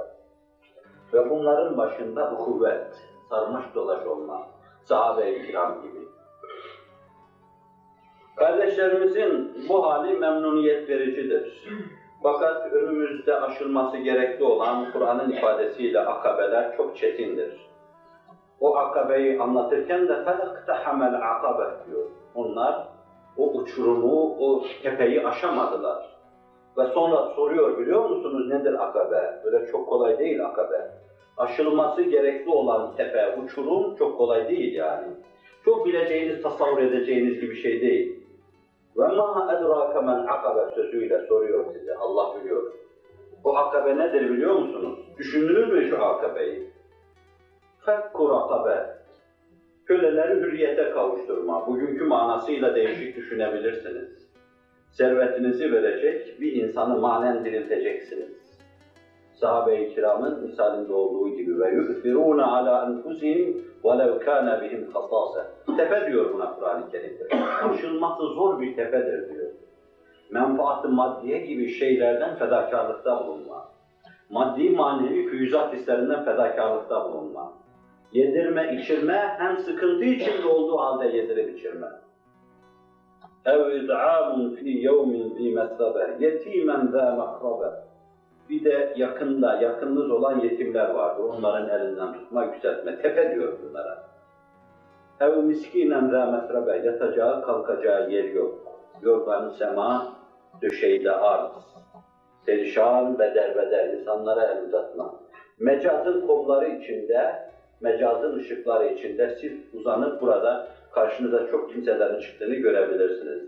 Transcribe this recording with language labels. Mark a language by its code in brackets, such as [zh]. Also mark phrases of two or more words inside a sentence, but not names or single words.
[tr] Ve bunların başında bu kuvvet, sarmaş dolaş olma, sahabe-i kiram gibi. Kardeşlerimizin bu hali memnuniyet vericidir. Fakat önümüzde aşılması gerekli olan Kur'an'ın ifadesiyle akabeler çok çetindir. O akabeyi anlatırken de [ar] فَلَقْتَحَمَ الْعَقَبَ [tr] diyor. Onlar o uçurumu, o tepeyi aşamadılar. Ve sonra soruyor, biliyor musunuz nedir akabe? Böyle çok kolay değil akabe. Aşılması gerekli olan tepe, uçurum çok kolay değil yani. Çok bileceğiniz, tasavvur edeceğiniz gibi şey değil. [ar] وَمَا اَدْرَاكَ مَنْ [tr] akabe sözüyle soruyor size, Allah biliyor. Bu akabe nedir biliyor musunuz? Düşünülür mü şu akabeyi? [ar] فَكُّ rakabe. [tr] Köleleri hürriyete kavuşturma. Bugünkü manasıyla değişik düşünebilirsiniz. Servetinizi verecek, bir insanı manen dirilteceksiniz. Sahabe-i kiramın misalinde olduğu gibi [ar] ويؤثرون على أنفسهم وَلَوْ كَانَ بِهِمْ خَصَاصًا. [tr] Tepe diyor buna Kur'an-ı Kerim'de. Aşılması zor bir tepedir diyor. Menfaat-ı maddiye gibi şeylerden fedakarlıkta bulunma. Maddi manevi füyüzat hislerinden fedakarlıkta bulunma. Yedirme, içirme, hem sıkıntı içinde olduğu halde yedirip içirme. [ar] اَوْ اِدْعَامٌ ف۪ي يَوْمٍ ذِي مَسْرَبَ يَت۪يمًا ذَا مَحْرَبَ. [tr] Bir de yakınınız olan yetimler vardır. Onların elinden tutma, yükseltme. Tepe diyor bunlara. [ar] اَوْ مِسْك۪ينًا ذَا مَسْرَبَ. [tr] Yatacağı, kalkacağı yer yok. Yorganı sema, döşeği arz. Perişan, beder insanlara el uzatma. Mecazın kolları içinde, mecazın ışıkları içinde siz uzanıp burada karşınıza çok kimselerin çıktığını görebilirsiniz.